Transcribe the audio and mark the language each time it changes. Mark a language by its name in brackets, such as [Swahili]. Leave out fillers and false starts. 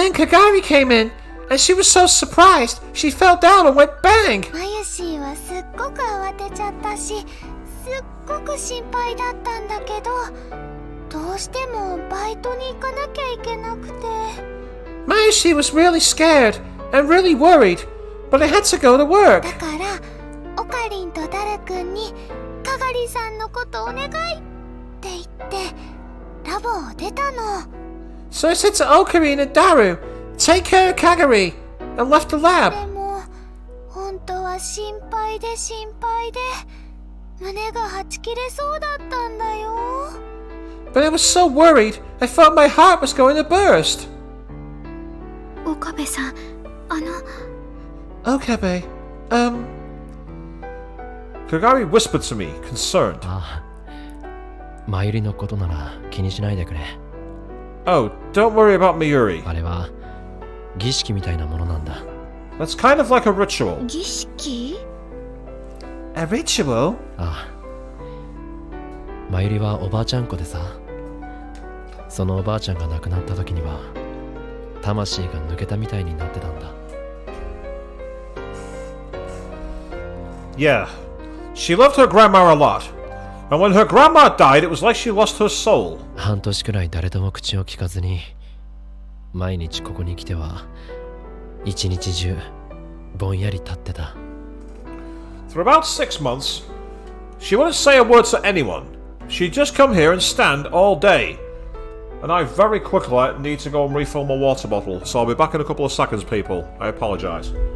[English] And then Kagari came in, and she was so surprised, she fell down and went bang. [Japanese] まゆしーはすっごく慌てちゃったし、すっごく心配だったんだけど、どうしてもバイトに行かなきゃいけなくて。 [English] Mayushi was really scared and really worried, but I had to go to work. [Japanese] だからオカリンとダルくんにかがりさんのことお願いって言ってラボを出たの。 [English] So I said to Okarin and Daru, take care of Kagari, and left the [Japanese] で [English] lab. [Japanese] も本当は心配で心配で胸がはち切れそうだったんだよ。 [English] But I was so worried, I thought my heart was going to burst. [Japanese] 岡部さん、 [English] Okabe, Kagari whispered to me, concerned. [Japanese] ああ。マユリのことなら気にしないでくれ。 [English] Oh, don't worry about Mayuri. [Japanese] あれは儀式みたいなものなんだ。 [English] That's kind of like a ritual. [Japanese] 儀式？ [English] A ritual? [Japanese] ああ。マユリはおばあちゃん子でさ、そのおばあちゃんが亡くなった時には魂が抜けたみたいになってたんだ。 [English] Yeah. She loved her grandma a lot. And when her grandma died, it was like she lost her soul. [Japanese] 半年くらい誰とも口を聞かずに、毎日ここに来ては一日中ぼんやり立ってた。 [English] For about 6 months, she wouldn't say a word to anyone. She'd just come here and stand all day. And I very quickly need to go and refill my water bottle, so I'll be back in a couple of seconds, people. I apologise.